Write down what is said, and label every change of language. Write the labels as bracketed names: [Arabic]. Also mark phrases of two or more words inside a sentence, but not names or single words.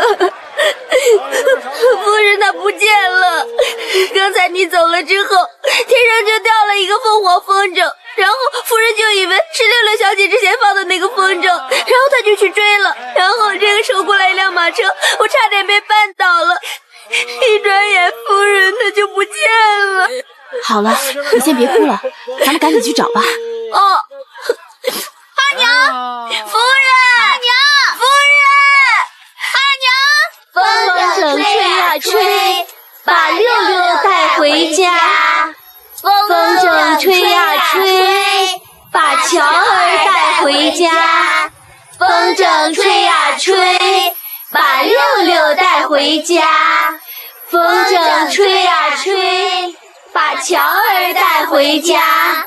[Chinese] 夫人她不见了，刚才你走了之后，天上就掉了一个凤凰风筝，然后夫人就以为是六六小姐之前放的那个风筝，然后她就去追了，然后这个时候过来一辆马车，我差点被绊倒了，一轉眼夫人她就不見了。好了，你先別哭了，咱們趕緊去找吧。哦，二娘，夫人，二娘，夫人，二娘，风筝吹呀吹，把六六帶回家。風箏吹呀吹，把喬兒帶回家。風箏吹呀吹，把六六帶回家。風箏吹呀吹，把喬兒帶回家。